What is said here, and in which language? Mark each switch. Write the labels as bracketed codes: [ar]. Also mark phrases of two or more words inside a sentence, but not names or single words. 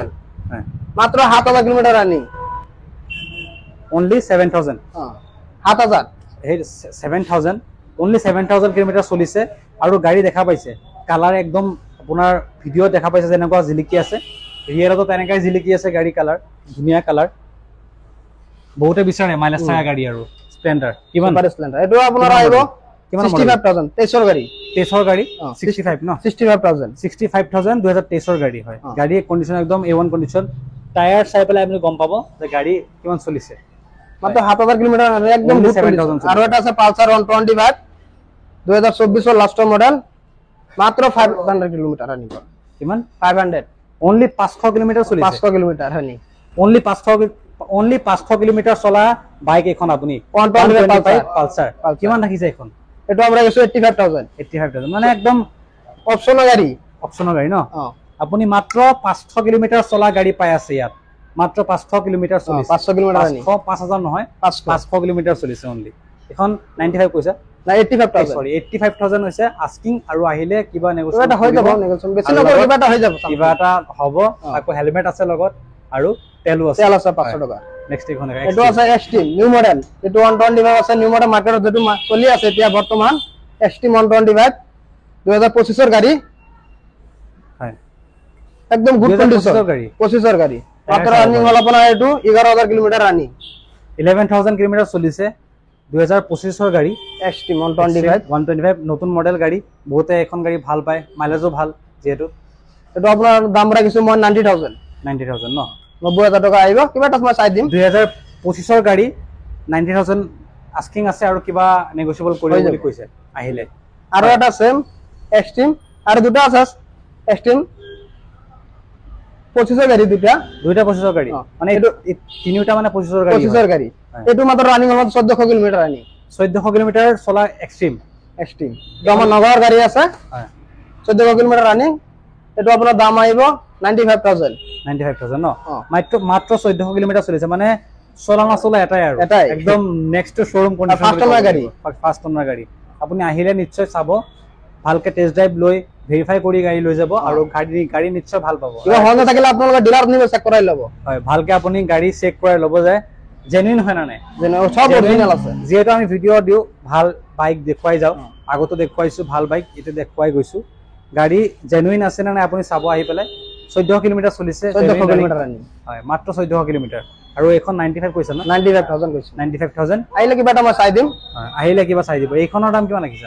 [as] হয় [en] মাত্র 7000 kilometre running অনলি 7000 7000 [as] এই 7000 [en] only 7000 kilometre [as] চলিছে আৰু গাড়ী দেখা পাইছে কালাৰ একদম আপোনাৰ ভিডিও দেখা পাইছে যেনেকুৱা জিলিকি আছে ৰিয়েলতো তেনেকৈ জিলিকি আছে গাড়ী কালাৰ ধুনীয়া কালাৰ বহুতে বিচাৰে মাইলেজ থকা গাড়ী আৰু স্প্লেন্ডাৰ কিমান সুপার স্প্লেন্ডার এটো আপোনাৰ আহিব 65000 23 গাড়ী 23 গাড়ী 65 ন 65000 2023 গাড়ী হয় গাড়ী কন্ডিশন একদম A1 [en] condition tyre [as] চাই পেলাই আপুনি গম পাব যে গাড়ী কিমান চলিছে মাত্র 7000 কিলোমিটার একদম 7000 [bn] আর এটা আছে পালসার 125 2024 এর [en] last model [bn] মাত্র 500 [en] kilometre running [as] কিমান 500 [en] only 500 kilometre [as] চলিছে [en] 500 kilometre running only 500 kilometre [as] চলা বাইক এখন আপুনি 125 পালসার কিমান ৰাখিছে এখন [bn] এটা আমরা গেছো 85000 [as] মানে একদম অপশনাল গাড়ী ন আপুনি মাত্ৰ 500 কিলোমিটার চলা গাড়ী পাই আছে ইয়াত মাত্ৰ 500 কিলোমিটার চলিছে [en] 500 kilometre running [as] 5000 নহয় 500 কিলোমিটার চলিছে অনলি এখন 95 কৈছা না 85000 সরি 85000 হৈছে আস্কিং আৰু আহিলে কিবা নেগোচিয়েশন এটা হৈ যাব নেগোচিয়েশন বেছি নকৰি কিবা এটা হৈ যাব কিবা এটা হ'ব আকৌ হেলমেট আছে লগত আৰু তেল আছে 500 টাকা নেক্সট এখন এটো আছে এক্সট্রিম [en] new model [as] এটো 125 আছে [en] new model [as] মার্কেটত যেটো চলি আছে এতিয়া বৰ্তমান এক্সট্রিম 125 2025 এর গাড়ী হয় একদম [en] good condition [as] 25 এর গাড়ী মাত্র রানিং হল আপোনাৰ এটো 11000 [en] kilometre running [as] 11000 কিলোমিটার চলিছে 2025 এর গাড়ী এক্সট্রিম 125 নতুন মডেল গাড়ী বহুতে এখন গাড়ী ভাল পায় মাইলেজও ভাল যেহেতু এটো আপোনাৰ দাম ৰাখিছো মই 90000 ন 90000 টাকা আহিব কিবা এটা মই চাই দিম 2025 এর গাড়ী 90000 আস্কিং আছে আৰু কিবা নেগোচিয়েবল কৰিব বুলি কৈছে আহিলে আৰু এটা সেম এক্সট্রিম আৰু দুটা আছে এক্সট্রিম 25 এর গাড়ী দুটা 25 গাড়ী মানে এটো তিনিটা মানে 25 গাড়ী এটো মাত্র রানিং হল 1400 [en] kilometre running [as] 1400 কিলোমিটার চলা এক্সট্রিম আমার নগর গাড়ী আছে 1400 [en] kilometre running [as] এটো আপোনাৰ দাম আহিব 95000 ন মাত্ৰ 1400 কিলোমিটার চলিছে মানে চলা নচলা এটাই আৰু একদম [en] next showroom condition first owner [as] গাড়ী আপুনি আহিলে নিশ্চয় চাব ভালকে [en] test drive [as] লৈ ভেৰিফাই কৰি গাড়ী লৈ যাব আৰু গাড়ী নিশ্চয় ভাল পাব কিবা হল থাকিলে আপোনালোকে ডিলাৰত নিব চেক কৰাই ল'ব হয় ভালকে আপুনি গাড়ী চেক কৰাই ল'ব যে জেনুইন হয় না নাই সব অরিজিনাল আছে যেহেতু আমি ভিডিও দিও ভাল বাইক দেখুৱাই যাওঁ আগতো দেখুৱাইছো ভাল বাইক এটা দেখুৱাই গৈছো গাড়ী জেনুইন আছে না নাই আপুনি চাব আহি পেলাই 14 কিলোমিটাৰ চলিছে 14 [en] kilometre running [as] হয় মাত্ৰ 14 কিলোমিটাৰ আৰু এখন 95 কৈছে না 95000 কৈছে 95000 আহিলে কিবা এটা মই চাই দিম হয় আহিলে কিবা চাই দিব এইখনৰ দাম কিমান ৰাখিছা